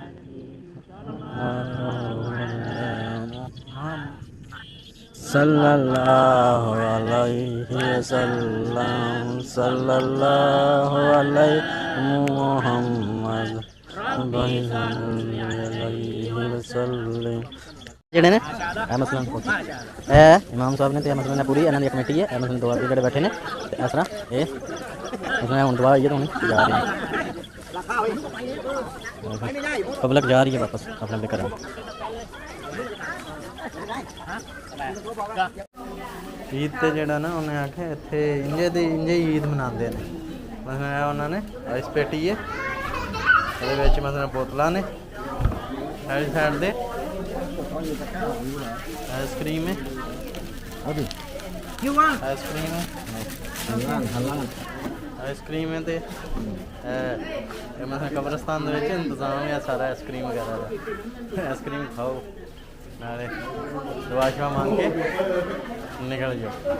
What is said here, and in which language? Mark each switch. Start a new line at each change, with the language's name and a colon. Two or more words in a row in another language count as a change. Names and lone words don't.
Arabic: صلى الله عليه وسلم صلى الله عليه محمد عليه وسلم
Punjabi: ਜਿਹੜੇ ਨੇ ਇਹ ਮਸਲਨ ਇਹ ਇਮਾਮ ਸਾਹਿਬ ਨੇ ਤੇ ਮਸਲਨ ਨੇ ਪੂਰੀ ਇਹਨਾਂ ਦੀ ਕਮੇਟੀ ਹੈ ਇਹ ਮਸਲਨ ਦੁਆ ਜਿਹੜੇ ਬੈਠੇ ਨੇ ਤੇ ਇਸ ਤਰ੍ਹਾਂ ਇਹ ਮਸਲਨ ਹੁਣ ਦੁਆ ਇਹ ਤਾਂ ਹੁਣ ਜਾ ਰਹੇ ਨੇ ਪਬਲਿਕ ਜਾ ਰਹੀ ਹੈ ਵਾਪਸ ਆਪਣੇ ਆਪਣੇ ਘਰਾਂ ਈਦ ਤੇ ਜਿਹੜਾ ਨਾ ਉਹਨੇ ਆਖਿਆ ਇੱਥੇ ਇੰਜੇ ਹੀ ਈਦ ਮਨਾਉਂਦੇ ਨੇ ਮਸਲਨ ਇਹ ਉਹਨਾਂ ਨੇ ਆਈਸ ਪੇਟੀ ਹੈ ਇਹਦੇ ਵਿੱਚ ਮਸਲਨ ਬੋਤਲਾਂ ਨੇ ਸਾਈਡ ਦੇ ਆਈਸਕ੍ਰੀਮ ਹੈ ਅਭੀ ਆਈਸਕ੍ਰੀਮ ਹੈ ਆਈਸਕ੍ਰੀਮ ਹੈ ਤੇ ਮਤਲਬ ਕਬਰਿਸਤਾਨ ਦੇ ਵਿਚ ਇੰਤਜ਼ਾਮ ਹੈ ਸਾਰਾ ਆਈਸਕ੍ਰੀਮ ਵਗੈਰਹ ਕਾ ਆਈਸਕ੍ਰੀਮ ਖਾਓ ਨਾਲੇ ਦੁਆ ਸ਼ੁਆ ਮੰਗ ਕੇ ਨਿਕਲ ਜਾਓ